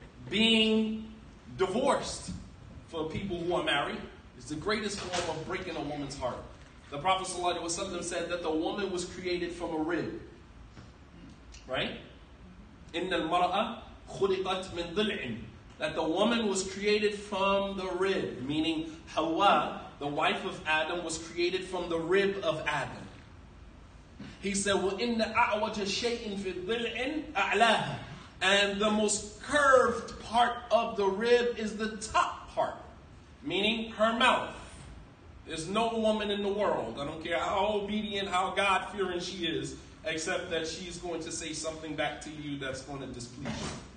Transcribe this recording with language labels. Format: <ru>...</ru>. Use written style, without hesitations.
<en>Being divorced for people who are married is the greatest form of breaking a woman's heart. The Prophet ﷺ said that the woman was created from a rib.</en> <ar>Right? إِنَّ الْمَرْأَ خُلِقَتْ مِنْ ضِلْعٍ.</ar> <en>That the woman was created from the rib, meaning Hawa, the wife of Adam, was created from the rib of Adam.</en> <ar>He said, وَإِنَّ أَعْوَجَ شَيْءٍ فِي الضِّلْعٍ أَعْلَاهَا.</ar> <en>And the most curved part of the rib is the top part, meaning her mouth. There's no woman in the world, I don't care how obedient, how God-fearing she is, except that she's going to say something back to you that's going to displease you.</en>